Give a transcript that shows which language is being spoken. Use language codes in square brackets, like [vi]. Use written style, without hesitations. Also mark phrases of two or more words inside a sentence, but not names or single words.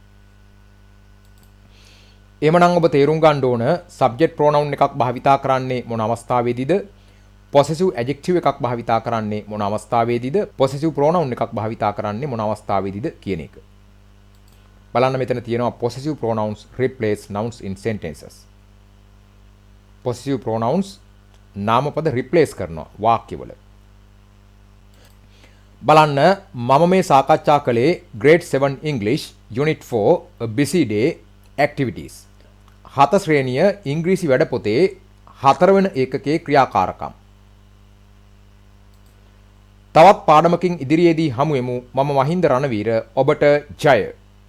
[si] එහෙමනම් ඔබ තේරුම් ගන්න ඕන [en] subject pronoun [si] එකක් භාවිතා කරන්නේ මොන අවස්ථාවේදීද? [en] possessive adjective [si] එකක් භාවිතා කරන්නේ මොන අවස්ථාවේදීද? [en] possessive pronoun [si] එකක් භාවිතා කරන්නේ මොන අවස්ථාවේදීද කියන එක. බලන්න මෙතන තියෙනවා [en] possessive pronouns replace nouns in sentences. possessive pronouns [si] නාමපද replace කරනවා වාක්‍යවල. බලන්න මම මේ සාකච්ඡා කළේ [en] grade 7 English unit 4 a busy day activities. [si] 7 ශ්‍රේණිය ඉංග්‍රීසි වැඩපොතේ 4 වෙනි ඒකකයේ ක්‍රියාකාරකම්. තවත් පාඩමකින් ඉදිරියේදී හමු වෙමු. මම මහින්ද රණවීර ඔබට ජය.